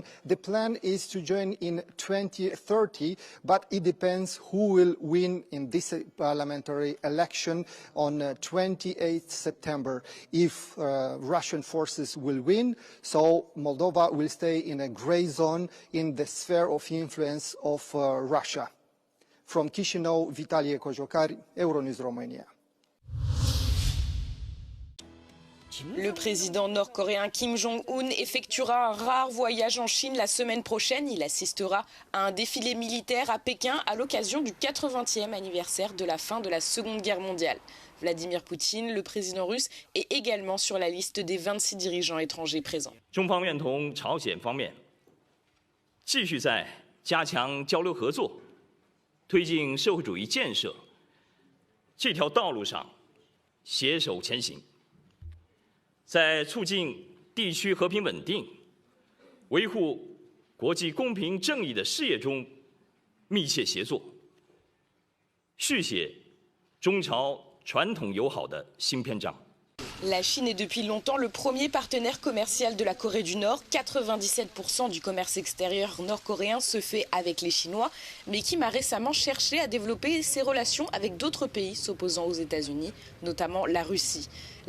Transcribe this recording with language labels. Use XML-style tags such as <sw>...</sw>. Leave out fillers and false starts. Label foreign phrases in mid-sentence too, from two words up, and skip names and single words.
<en>The plan is to join in 2030, but it depends who will win in this parliamentary election on 28 September. If Russian forces will win, so Moldova will stay in a grey zone in the sphere of influence of Russia. From Chisinau, Vitalie Kojokar, Euronews Romania.</en> <fr>Le président nord-coréen Kim Jong-un effectuera un rare voyage en Chine la semaine prochaine. Il assistera à un défilé militaire à Pékin à l'occasion du 80e anniversaire de la fin de la Seconde Guerre mondiale. Vladimir Poutine, le président russe, est également sur la liste des 26 dirigeants étrangers présents.</fr> <zh>中方愿同朝鲜方面继续在加强交流合作、推进社会主义建设这条道路上携手前行。在促进地区和平稳定、维护国际公平正义的事业中密切协作，续写中朝传统友好的新篇章。</zh> <fr>La Chine est depuis longtemps le premier partenaire commercial de la Corée du Nord. 97% du commerce extérieur nord-coréen se fait avec les Chinois. Mais Kim a récemment cherché à développer ses relations avec d'autres pays s'opposant aux États-Unis, notamment la Russie.</fr>